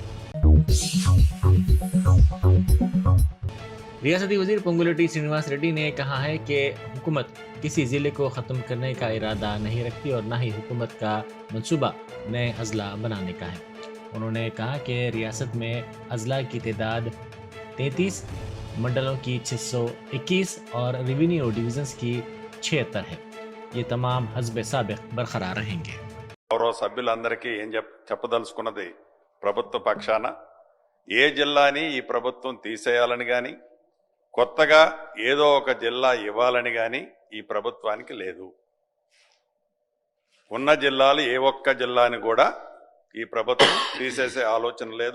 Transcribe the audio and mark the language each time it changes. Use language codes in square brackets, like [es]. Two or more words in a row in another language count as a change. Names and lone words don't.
[ur] ریاستی وزیر پونگولیٹی سرینواس ریڈی نے کہا ہے کہ حکومت کسی ضلع کو ختم کرنے کا ارادہ نہیں رکھتی اور نہ ہی حکومت کا منصوبہ نئے اضلاع بنانے کا ہے۔ انہوں نے کہا کہ ریاست میں اضلاع کی تعداد 33، منڈلوں کی 621 اور ریونیو ڈویژنز کی 76 ہے۔ یہ تمام حسب سابق برقرار رہیں گے۔ [te] గౌరవ సభ్యులందరికీ ఏం చెప్పదలుచుకున్నది, ప్రభుత్వ పక్షాన ఏ జిల్లాని ఈ ప్రభుత్వం తీసేయాలని కానీ కొత్తగా ఏదో ఒక జిల్లా ఇవ్వాలని కానీ ఈ ప్రభుత్వానికి లేదు. ఉన్న జిల్లాలు ఏ ఒక్క జిల్లాని కూడా ఈ ప్రభుత్వం తీసేసే ఆలోచన లేదు.